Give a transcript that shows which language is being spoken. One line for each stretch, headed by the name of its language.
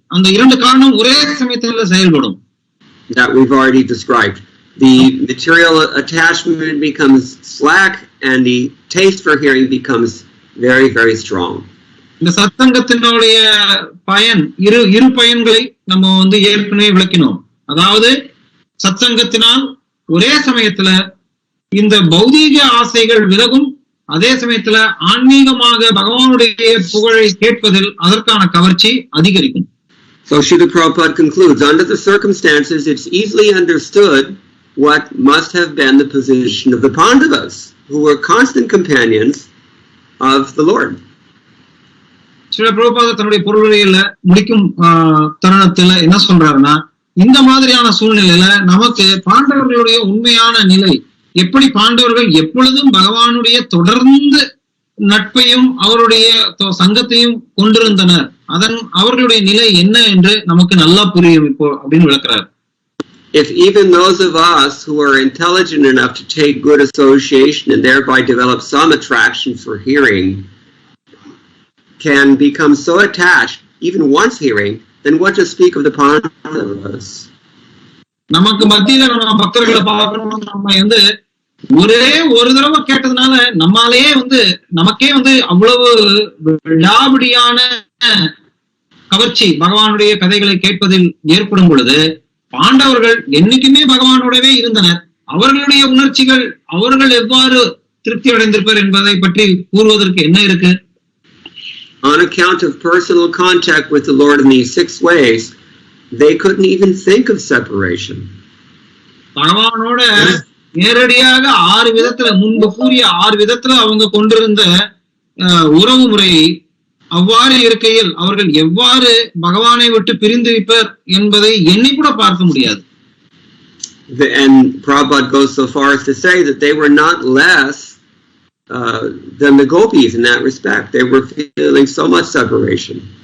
Tamil: அந்த 2 காரணம் ஒரே சமயத்துல செயல்படும்.
English: That we've already described. The material attachment becomes slack and the taste for hearing becomes very, very strong.
Tamil: இந்த சத்சங்கத்தினுடைய பயன் இரு பயன்களை நம்ம ஏற்கனவே விளக்கினோம். அதாவது சத்சங்கத்தினால் ஒரே சமயத்துல இந்த பௌதீக ஆசைகள் விலகும், அதே சமயத்துல ஆன்மீகமாக பகவானுடைய புகழை கேட்பதில் அதற்கான கவர்ச்சி அதிகரிக்கும்.
English: So Srila Prabhupada concludes, under the circumstances, it's easily understood what must have been the position of the Pandavas, who were constant companions of the Lord.
Tamil: Srila Prabhupada தன்னுடைய பொருளுரையில முடிக்கும் தருணத்துல என்ன சொல்றாருன்னா, இந்த மாதிரியான சூழ்நிலையில நமக்கு பாண்டவர்களுடைய உண்மையான நிலை எப்படி, பாண்டவர்கள் எப்பொழுதும் பகவானுடைய தொடர்ந்து நட்பையும் அவருடைய சங்கத்தையும் கொண்டிருந்தனர், அவர்களுடைய நிலை என்ன என்று நமக்கு நல்லா புரியும் இப்போ அப்படின்னு விளக்குறாரு.
English: If even those of us who are intelligent enough to take good association and thereby develop some attraction for hearing can become so attached even once hearing, then what to speak of the Pandavas?
Tamil: நமக்கு மத்தியில நம்ம பக்தர்களை பார்க்கணும், நம்ம ஒரே ஒரு தடவை கேட்டதுனால நமக்கே அவ்வளவு விடாபிடியான கவர்ச்சி பகவானுடைய கதைகளை கேட்பதில் ஏற்படும் பொழுது, பாண்டவர்கள் என்னைக்குமே பகவானோடவே இருந்தனர், அவர்களுடைய உணர்ச்சிகள் அவர்கள் எவ்வாறு திருப்தி அடைந்திருப்பார் என்பதை பற்றி கூறுவதற்கு என்ன இருக்கு?
English: On account of personal contact with the Lord in these 6 ways, they couldn't even think of separation.
Tamil: பகவானோட நேரடியாக 6 விதத்துல, முன்பு கூறிய 6 விதத்துல அவங்க கொண்டிருந்த உறவு முறையை அவ்வாறு இருக்கையில் அவர்கள் எவ்வாறு பகவானை விட்டு பிரிந்திருப்பர் என்பதை எண்ணி கூட பார்க்க முடியாது.
English: And Prabhupada goes so far as to say that they were not less than the gopis in that respect. They were feeling so much separation.